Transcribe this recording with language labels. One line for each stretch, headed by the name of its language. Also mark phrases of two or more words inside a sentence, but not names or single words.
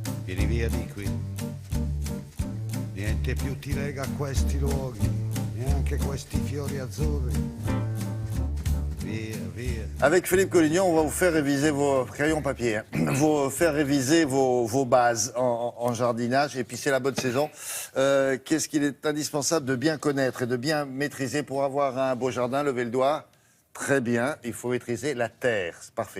Italian: Vieni via di qui. Niente più ti lega a questi luoghi, neanche questi fiori azzurri. Via, via.
French: Avec Philippe Collignon, on va vous faire réviser vos crayons papier, hein. Faire réviser vos bases en jardinage. Et puis c'est la bonne saison. Qu'est-ce qu'il est indispensable de bien connaître et de bien maîtriser pour avoir un beau jardin? Levez le doigt. Très bien, il faut maîtriser la terre, c'est parfait.